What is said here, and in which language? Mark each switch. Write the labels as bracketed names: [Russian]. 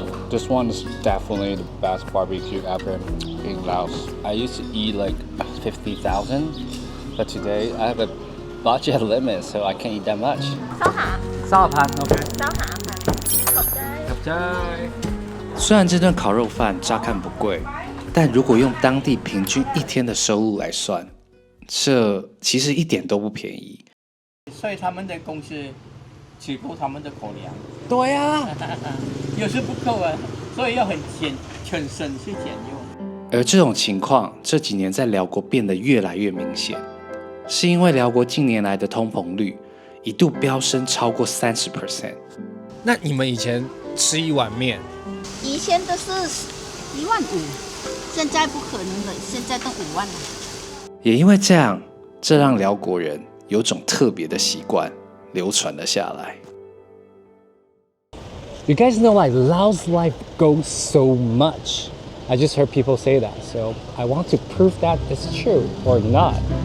[English] This one is definitely the best barbecue ever in Laos. I used to eat like 50,000, but today I have a budget limit, so I can't eat that much. [Chinese] 燒蟹 [English] OK. [Chinese] 燒蟹合菜。雖然這頓烤肉飯乍看不貴，但如果用當地平均1天的收入來算，這其實一點都不便宜。所以他們的公司只夠他們的口糧。對啊，有時不夠啊，所以要很省吃儉用。而這種情況這幾年在寮國變得越來越明顯，是因為寮國近年來的通膨率一度飆升超過30%。那你們以前吃一碗麵，以前都是1萬5，現在不可能了，現在都5萬了。也因為這樣，這讓寮國人有種特別的習慣流傳了下來。 [English] You guys know like Laos life goes so much. I just heard people say that, so I want to prove that it's true or not.